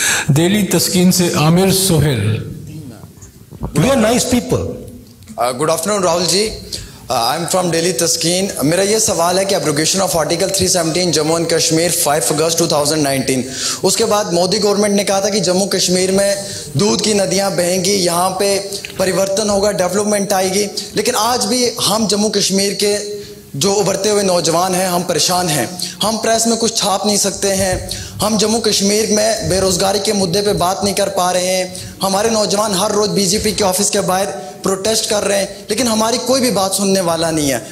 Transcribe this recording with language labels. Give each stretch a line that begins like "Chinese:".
Hindi: दिल्ली तस्कीन से Aamir Sohail.
English: We are nice people. Good afternoon Rahul ji, I'm from Delhi Taskeen.
Hindi: मेरा ये सवाल है कि abrogation of article 317 Jammu and Kashmir 5 अगस्त 2019, उसके बाद मोदी गवर्नमेंट ने कहा था कि जम्मू कश्मीर में दूध की नदियां बहेंगी, यहाँ पे परिवर्तन होगा, डेवलपमेंट आएगी। लेकिन आज भी हम जम्मू कश्मीर के जो उभरते हुए नौजवान हैं हम परेशान हैं, हम प्रेस में कुछ छाप नहीं सकते हैं, हम जम्मू कश्मीर में बेरोज़गारी के मुद्दे पे बात नहीं कर पा रहे हैं, हमारे नौजवान हर रोज़ बीजेपी के ऑफिस के बाहर प्रोटेस्ट कर रहे हैं, लेकिन हमारी कोई भी बात सुनने वाला नहीं है।